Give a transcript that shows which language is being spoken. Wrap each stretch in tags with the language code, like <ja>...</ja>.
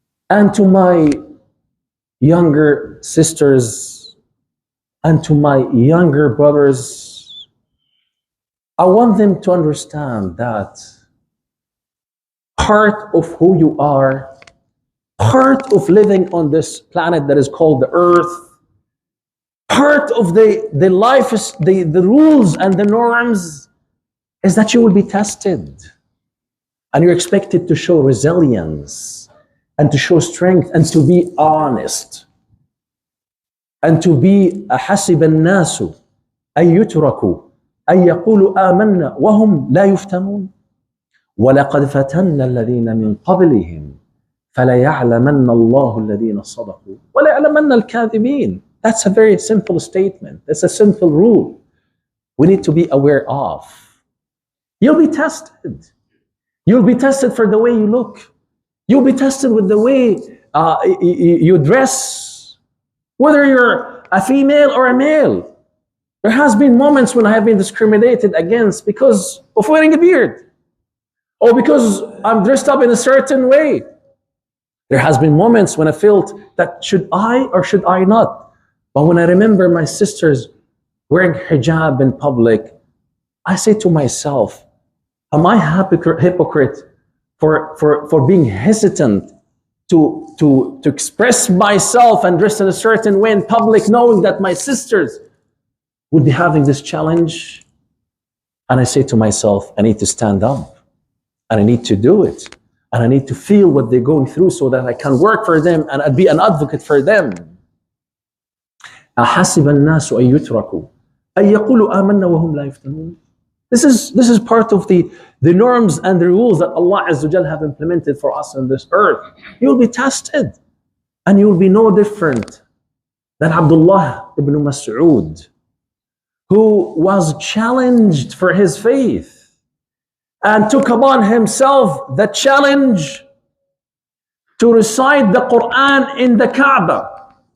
<en>And to my younger sisters and to my younger brothers, I want them to understand that part of who you are, part of living on this planet that is called the earth, part of the life, the rules and the norms is that you will be tested. And you're expected to show resilience and to show strength and to be honest. And to be</en> <ar>أحسب الناس أن يتركوا أن يقولوا آمنا وهم لا يفتنون ولقد فتنا الذين من قبلهم فليعلمن الله الذين صدقوا وليعلمن الكاذبين.</ar> <en>That's a very simple statement. That's a simple rule we need to be aware of. You'll be tested. You'll be tested for the way you look. You'll be tested with the way you dress, whether you're a female or a male. There has been moments when I have been discriminated against because of wearing a beard, or because I'm dressed up in a certain way. There has been moments when I felt that should I or should I not? But when I remember my sisters wearing hijab in public, I say to myself, am I hypocrite for being hesitant to express myself and dress in a certain way in public, knowing that my sisters would be having this challenge? And I say to myself, I need to stand up. And I need to do it. And I need to feel what they're going through so that I can work for them and I'd be an advocate for them.</en> <ar>أحسب الناس أن يتركوا أن يقولوا آمنا وهم لا يفتنون.</ar> <en>This is part of the norms and the rules that Allah Azza wa Jal have implemented for us on this earth. You'll be tested. And you'll be no different than Abdullah ibn Mas'ud, who was challenged for his faith and took upon himself the challenge to recite the Quran in the Kaaba.</en>